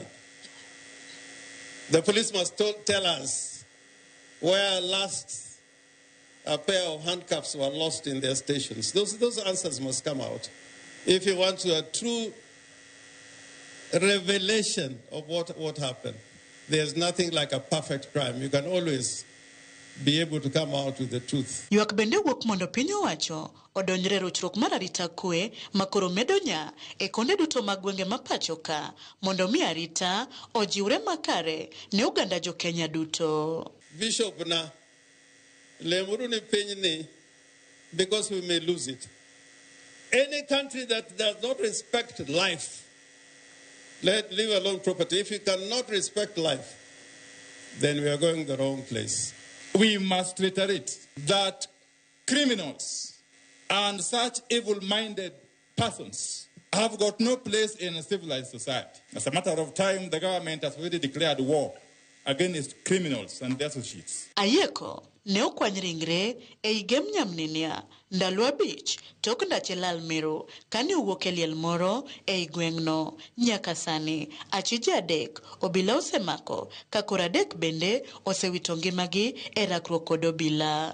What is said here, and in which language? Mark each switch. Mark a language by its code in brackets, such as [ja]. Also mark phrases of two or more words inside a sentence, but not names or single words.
[en] The police must tell us where last a pair of handcuffs were lost in their stations. Those answers must come out. If you want a true revelation of what happened, there's nothing like a perfect crime. You can always be able to come out with the truth. [luo] Ywak bende wuok mondo piny owacho odonjre rochruok mar arita kwe makoro medo nya e konde duto mag gwenge ma pacho ka mondo mi arita ojiwre makare ne oganda jo Kenya duto. Bishop na lemuruni piny [en] because we may lose it. Any country that does not respect life, leave alone property. If you cannot respect life, then we are going the wrong place. We must reiterate that criminals and such evil-minded persons have got no place in a civilized society. As a matter of time, the government has already declared war against criminals and their associates. [luo] Ayieko ne okwany ringre e igem nyamninia ndalo abich tok ndache lal mero kane owuok e liel moro e gweng'no nyaka sani achije adek obila osemako ka koro adek bende osewito ngimagi e rakruok kod obila.